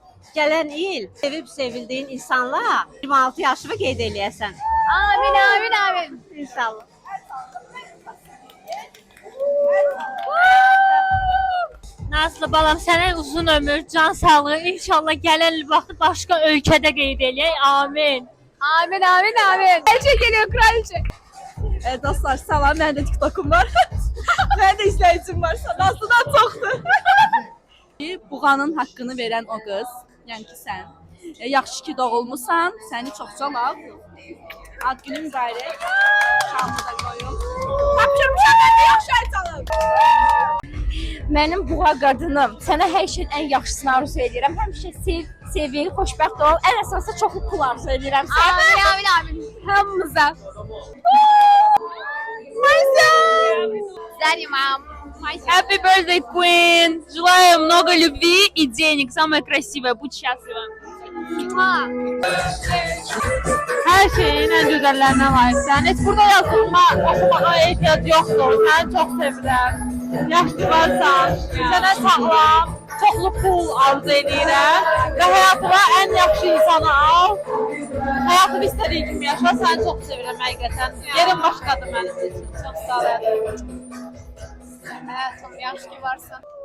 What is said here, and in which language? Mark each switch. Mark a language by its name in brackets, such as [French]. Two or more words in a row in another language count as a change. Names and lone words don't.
[Azerbaijani] Gələn il sevib sevildiyin insanla 26 yaşını qeyd eləyəsən. Amin, amin, amin. İnşallah. Nazlı balam, sənə uzun ömür, can sağlığı, inşallah gələn il başqa ölkədə qeyd eləyək. Amin. Amin, amin, amin. [Turkish] Kraliçe geliyor, kraliçe. [Azerbaijani] Dostlar salam, mənim də TikTokum var. Mənim də izləyicim var. Nazlıdan çoxdur. Buğanın haqqını verən o qız, yəni ki sən. Yaxşı ki doğulmusan, səni çox lav. Ad günü mübarək. Şamı da qoyum. Tapşırmışam mən də yaxşı aytalım. Mənim buğa qadınım, sənə hər şeyin ən yaxşısını arzu edirəm. Həmişə sevgi, xoşbəxt ol. Ən əsası çoxlu pul arzu edirəm sənə. Amin, amin, amin. Hamımıza. [English] Happy birthday, Queen! [Russian] Желаю много любви и денег. Самое красивое. Будь счастлива. [Turkish] Her şeyin en güzellerine layıksan. Hiç burada yazılma, okumaya ehtiyac yoktur. [Azerbaijani] Seni çok sevirəm. Yaşlı varsan, sənə sağlam, çoxlu pul arzu edirəm və həyatına ən yaxşı insanı al. Həyatını istədiyi kimi yaşa, səni çox sevirəm həqiqətən. Yerin başqadır mənim üçün. Çox sağ ol. Hayatım, yaxşı ki varsan.